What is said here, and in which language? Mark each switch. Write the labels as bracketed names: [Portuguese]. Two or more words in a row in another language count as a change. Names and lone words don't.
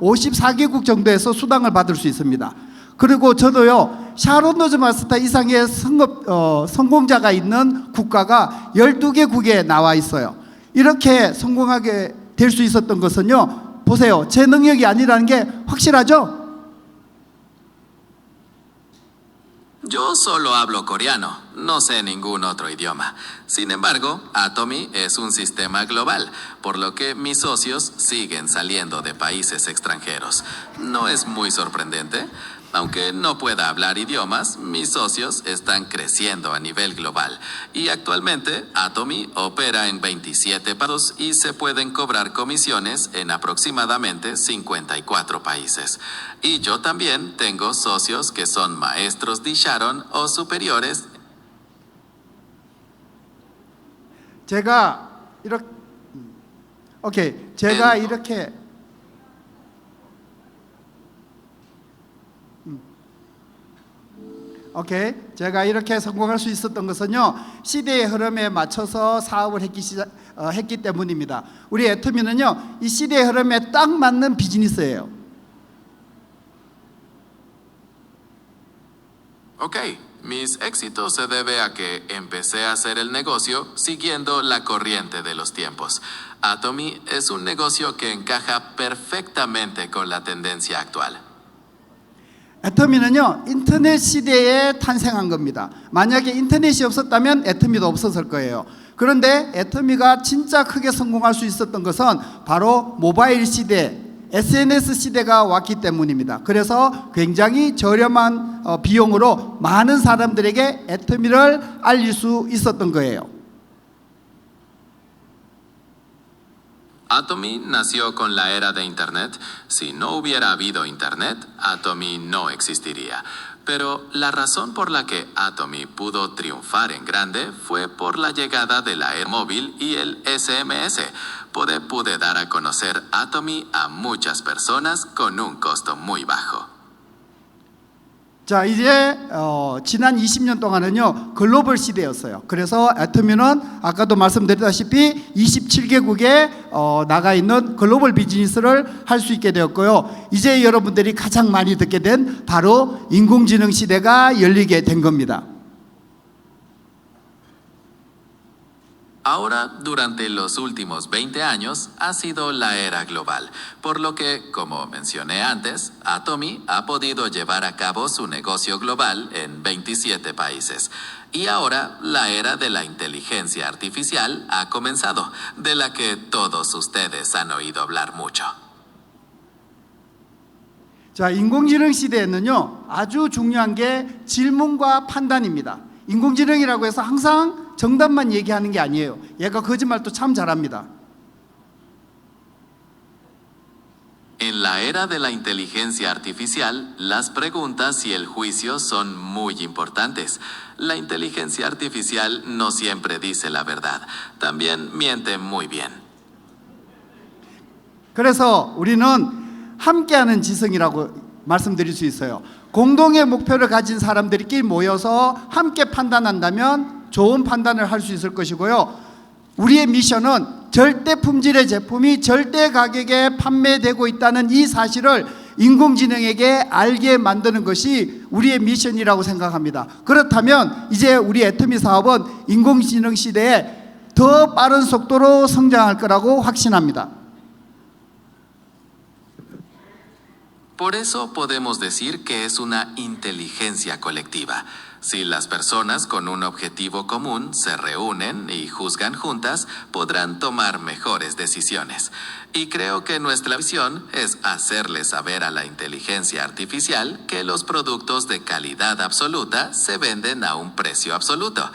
[Korean] 54개국 정도에서 수당을 받을 수 있습니다. 그리고 저도요, 샤론 로즈 마스터 이상의 성공자가 있는 국가가 12개국에 나와 있어요. 이렇게 성공하게 될 수 있었던 것은요, 보세요, 제 능력이 아니라는 게 확실하죠? [Spanish] Yo solo hablo coreano, no sé ningún otro idioma. Sin embargo, Atomy es un sistema global, por lo que mis socios siguen saliendo de países extranjeros. ¿No es muy sorprendente? Aunque no pueda hablar idiomas, mis socios están creciendo a nivel global. Y actualmente, Atomy opera en 27 países y se pueden cobrar comisiones en aproximadamente 54 países. Y yo también tengo socios que son maestros de Sharon o superiores. [Korean] 제가 이렇게 성공할 수 있었던 것은요, 시대의 흐름에 맞춰서 사업을 했기 때문입니다. 우리 애터미는요, 이 시대의 흐름에 딱 맞는 비즈니스예요. [Spanish] Ok, Mis éxitos se debe a que empecé a hacer el negocio siguiendo la corriente de los tiempos. Atomy es un negocio que encaja perfectamente con la tendencia actual. [Korean] 애터미는요, 인터넷 시대에 탄생한 겁니다. 만약에 인터넷이 없었다면 애터미도 없었을 거예요. 그런데 애터미가 진짜 크게 성공할 수 있었던 것은 바로 모바일 시대, SNS 시대가 왔기 때문입니다. 그래서 굉장히 저렴한 비용으로 많은 사람들에게 애터미를 알릴 수 있었던 거예요. [Spanish] Atomy nació con la era de Internet. Si no hubiera habido Internet, Atomy no existiría. Pero la razón por la que Atomy pudo triunfar en grande fue por la llegada de la era móvil y el SMS. Pude dar a conocer Atomy a muchas personas con un costo muy bajo. [Korean] 자, 이제 지난 20년 동안은요, 글로벌 시대였어요. 그래서 애터미는 아까도 말씀드렸다시피 27개국에 나가 있는 글로벌 비즈니스를 할 수 있게 되었고요. 이제 여러분들이 가장 많이 듣게 된 바로 인공지능 시대가 열리게 된 겁니다. [Spanish] Ahora, durante los últimos 20 años, ha sido la era global, por lo que, como mencioné antes, Atomy ha podido llevar a cabo su negocio global en 27 países. Y ahora, la era de la inteligencia artificial ha comenzado, de la que todos ustedes han oído hablar mucho. [Korean] 자, 인공지능 시대에는요, 아주 중요한 게 질문과 판단입니다. 인공지능이라고 해서 항상 정답만 얘기하는 게 아니에요. 얘가 거짓말도 참 잘합니다. [Spanish] En la era de la inteligencia artificial, las preguntas y el juicio son muy importantes. La inteligencia artificial no siempre dice la verdad, también miente muy bien. [Korean] 그래서 우리는 함께하는 지성이라고 말씀드릴 수 있어요. 공동의 목표를 가진 사람들끼리 모여서 함께 판단한다면 좋은 판단을 할 수 있을 것이고요. 우리의 미션은 절대 품질의 제품이 절대 가격에 판매되고 있다는 이 사실을 인공지능에게 알게 만드는 것이 우리의 미션이라고 생각합니다. 그렇다면 이제 우리 애터미 사업은 인공지능 시대에 더 빠른 속도로 성장할 거라고 확신합니다. [Spanish] Por eso podemos decir que es una inteligencia colectiva. Si las personas con un objetivo común se reúnen y juzgan juntas, podrán tomar mejores decisiones. Y creo que nuestra visión es hacerle saber a la inteligencia artificial que los productos de calidad absoluta se venden a un precio absoluto.